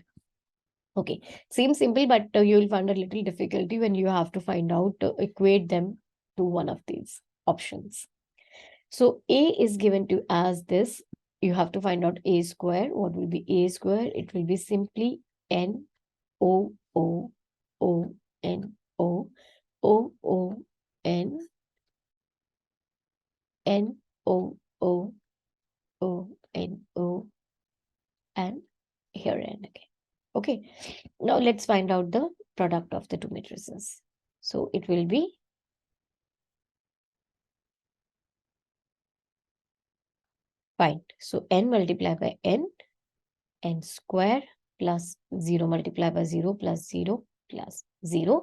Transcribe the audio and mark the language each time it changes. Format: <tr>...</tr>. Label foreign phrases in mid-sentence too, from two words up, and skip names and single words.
<en>Okay. Seems simple, but you will find a little difficulty when you have to find out, equate them to one of these options. So A is given to as this. You have to find out A square. What will be A square? It will be simply N O O O N O O O N N O O O N O and here N again. Okay. Now let's find out the product of the two matrices. So it will be fine. So N multiplied by N square plus 0 multiplied by 0 plus 0 plus 0.</en>